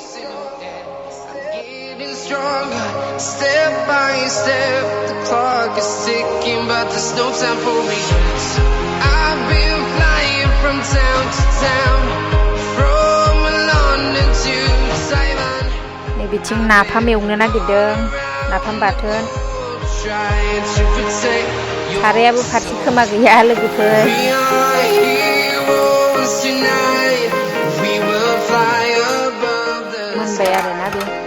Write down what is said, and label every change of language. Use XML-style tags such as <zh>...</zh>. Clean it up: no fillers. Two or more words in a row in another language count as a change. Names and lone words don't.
<en>Step by step, the clock is ticking, but there's no time for me. I've been flying from town to town, from London to Taiwan.</en> <brx>नै बिथिं नाफाम एवनो नागिरदों, नाफाम बाथोन। खारायाबो फारसे खोमा गैया लोगोफोर। मोनबाय आरोना बे।</brx>